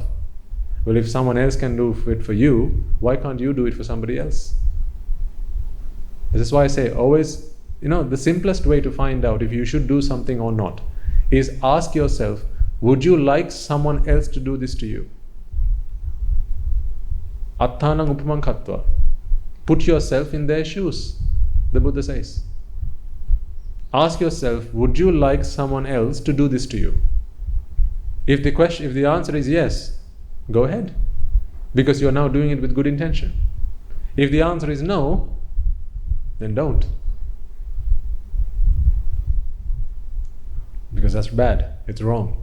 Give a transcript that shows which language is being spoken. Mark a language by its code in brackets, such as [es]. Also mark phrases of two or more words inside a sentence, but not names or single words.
[en] Well, if someone else can do it for you, why can't you do it for somebody else? This is why I say always, the simplest way to find out if you should do something or not is ask yourself, would you like someone else to do this to you? [pi] Attanang upamang katva. [en] Put yourself in their shoes, the Buddha says. Ask yourself, would you like someone else to do this to you? If the answer is yes, go ahead, because you're now doing it with good intention. If the answer is no, then don't, because that's bad, it's wrong.